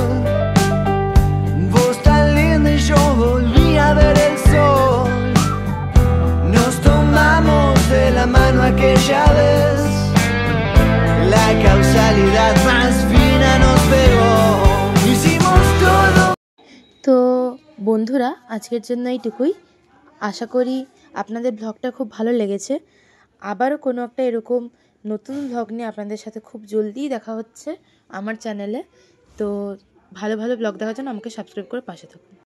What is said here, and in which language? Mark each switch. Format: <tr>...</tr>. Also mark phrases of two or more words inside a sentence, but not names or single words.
<es>Vos tan linda y yo volví a ver el sol. Nos tomamos de la mano aquella vez. La causalidad más fina nos pegó. Hicimos todo.</es> <bn>তো বন্ধুরা, আজকের জন্য এইটুকুই। আশা করি আপনাদের ব্লগটা খুব ভালো লেগেছে। আবারও কোনো একটা এরকম নতুন ব্লগ নিয়ে আপনাদের সাথে খুব জলদিই দেখা হচ্ছে আমার চ্যানেলে। তো ভালো ভালো ব্লগ দেখার জন্য আমাকে সাবস্ক্রাইব করে পাশে থাকুন।</bn>